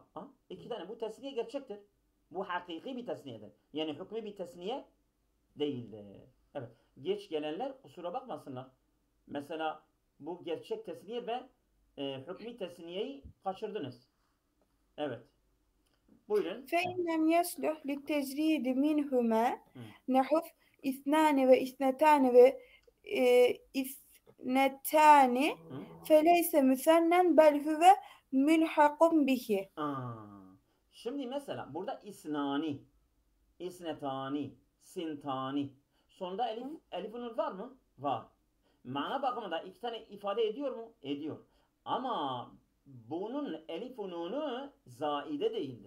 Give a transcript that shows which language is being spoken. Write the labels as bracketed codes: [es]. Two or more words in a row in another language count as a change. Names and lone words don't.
[tr] İki tane. Bu tesniye gerçektir. Bu hakiki bir tesniyedir. Yani hükmü bir tesniye değildir. Evet. Geç gelenler kusura bakmasınlar. Mesela Bu gerçek tesniye ve hükmü tesniyeyi kaçırdınız. Evet. Buyurun. [ar] فإن لم يصلح للتجريد منهما Hı. نحو اثنان واثنتان واثنتان Hı. فليس مثنى بل هو ملحق به. [tr] Şimdi mesela burada [ar] اثنان، اثنتان، ثنتان. [tr] Sonunda elif nun var mı? Var. Mana bakımında iki tane ifade ediyor mu? Ediyor. Ama bunun elif nunu zaide değildir.